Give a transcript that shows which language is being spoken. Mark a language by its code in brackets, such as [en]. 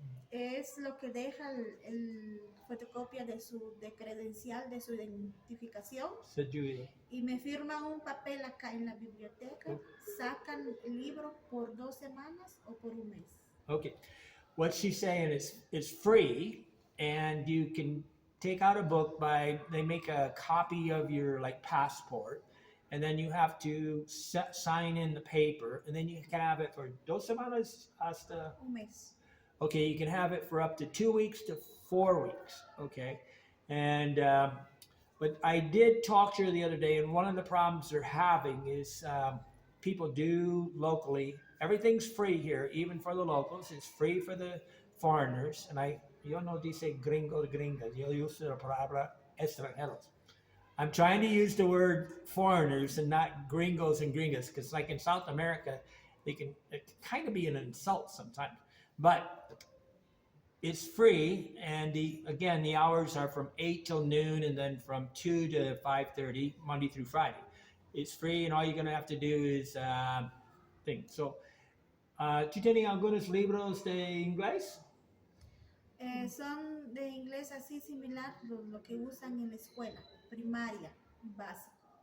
[es] Es lo que deja el fotocopia de credencial de su identificación Se ayuda. y me firman un papel acá en la biblioteca, sacan el libro por 2 semanas o por un mes. [en] Okay, what she's saying is it's free, and you can take out a book they make a copy of your like passport, and then you have to sign in the paper, and then you can have it for 2 [es] semanas hasta. Un mes. [en] Okay, you can have it for up to 2 weeks to 4 weeks. Okay, and but I did talk to her the other day, and one of the problems they're having is people do locally. Everything's free here, even for the locals. It's free for the foreigners. [es] And yo no dice gringo, gringas. Yo uso la palabra extranjeros. [en] I'm trying to use the word foreigners and not gringos and gringas, because like in South America, it can kind of be an insult sometimes. But it's free, and the hours are from 8 till noon, and then from 2 to 5:30, Monday through Friday. It's free, and all you're gonna have to do is think. [es] So, ¿tú tienes algunos libros de inglés? Son de inglés así similar lo que usan en la escuela primaria, básico.